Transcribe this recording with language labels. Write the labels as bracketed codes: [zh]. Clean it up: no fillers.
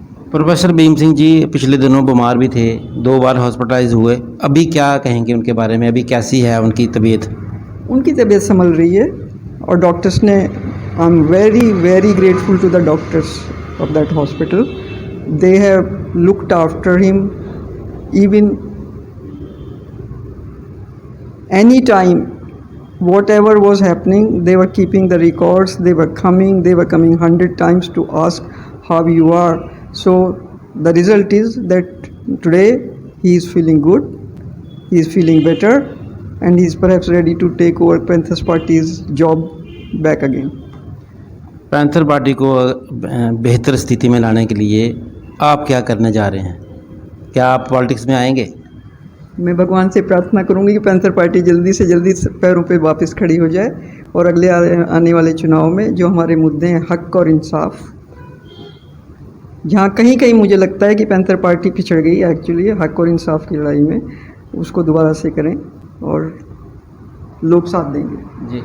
[hi] Professor Bhim Singh ji पिछले दिनों बीमार भी थे, 2 बार हॉस्पिटलाइज हुए। अभी क्या कहेंगे उनके बारे में? अभी कैसी है उनकी तबीयत? उनकी तबीयत संभल रही है और डॉक्टर्स ने, [en] I am very very grateful to the doctors of that hospital. They have looked after him even any time, whatever was happening, they were keeping the records, they were coming 100 times to ask how you are. So the result is that today he is feeling good, he is feeling better, and he is perhaps ready to take over Panthers Party's job back again. [hi] Panther party को बेहतर स्थिति में लाने के लिए आप क्या करने जा रहे हैं? क्या आप पॉलिटिक्स में आएंगे? मैं भगवान से प्रार्थना करूंगी कि पैंथर पार्टी जल्दी से जल्दी पैरों पे वापस खड़ी हो जाए और अगले आने वाले चुनाव में जो हमारे मुद्दे हैं हक और इंसाफ, जहाँ कहीं कहीं मुझे लगता है कि पैंथर पार्टी पिछड़ गई एक्चुअली हक और इंसाफ की लड़ाई में, उसको दोबारा से करें और लोग साथ देंगे।